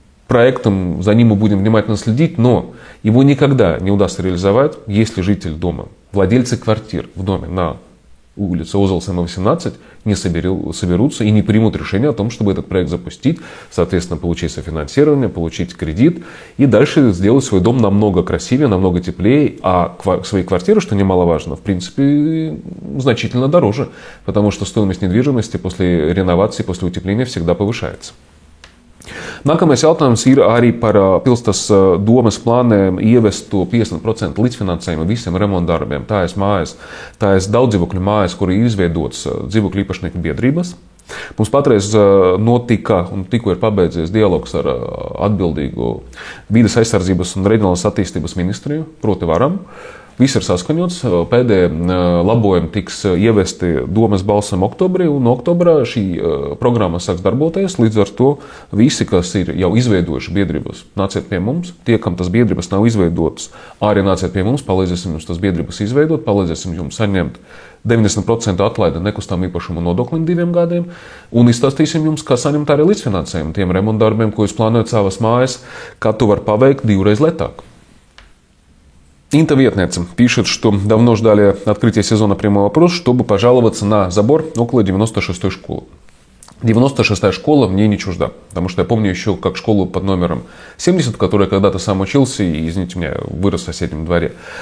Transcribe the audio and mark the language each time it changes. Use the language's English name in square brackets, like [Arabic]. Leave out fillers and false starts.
[Russian] проектом, за ним мы будем внимательно следить, но его никогда не удастся реализовать, если житель дома, владельцы квартир в доме на улице Озолсема 18 не соберутся и не примут решение о том, чтобы этот проект запустить, соответственно, получить софинансирование, получить кредит и дальше сделать свой дом намного красивее, намного теплее, а свои квартиры, что немаловажно, в принципе, значительно дороже, потому что стоимость недвижимости после реновации, после утепления всегда повышается. [Latvian] Nākamais jautājums ir arī par pilsētas domes plāniem ievest to 50% līdzfinansējumu visiem remontdarbiem. Tā ir mājas, tā ir daudzdzīvokļu mājas, kur ir izveidotas dzīvokļu īpašnieku biedrības. Mums patreiz notika un tikko ir pabeidzies dialogs ar atbildīgo vides aizsardzības un reģionālās attīstības ministriju, proti varam. Viss ir saskaņots, pēdējie labojumi tiks ievesti domes balsam oktobrī, un oktobrā šī programma sāks darboties. Līdz ar to visi, kas ir jau izveidojuši biedrības, nāciet pie mums. Tie, kam tas biedrības nav izveidotas, arī nāciet pie mums, palīdzēsim jums tas biedrības izveidot, palīdzēsim jums saņemt 90% atlaidi nekustamā īpašuma nodoklim 2 gadiem, un izstāstīsim jums, kā saņemt arī līdzfinansējumu tiem remontdarbiem, ko jūs plānojat savas mājas, kā to var paveikt 2 reizes летāk. [Russian] Инта-ветница пишет, что давно ждали открытия сезона «Прямой вопрос», чтобы пожаловаться на забор около 96-й школы. 96-я школа мне не чужда, потому что я помню еще как школу под номером 70, в которой когда-то сам учился и, извините меня, вырос в соседнем дворе.